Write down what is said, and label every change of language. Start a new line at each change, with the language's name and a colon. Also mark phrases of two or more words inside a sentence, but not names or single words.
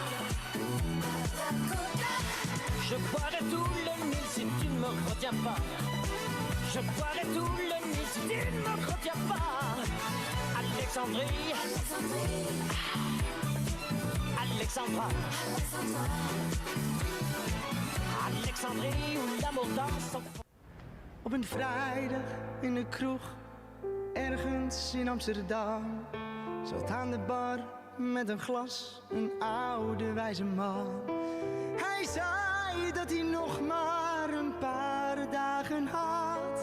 French: Je boirai tout le Nil si tu ne me retiens pas. Je boirai tout le Nil si tu ne me retiens pas. Alexandrie, Alexandra, Alexandrie où l'amour danse.
Dutch: Op een vrijdag in de kroeg, ergens in Amsterdam, zat aan de bar met een glas een oude wijze man. Hij zei dat hij nog maar een paar dagen had.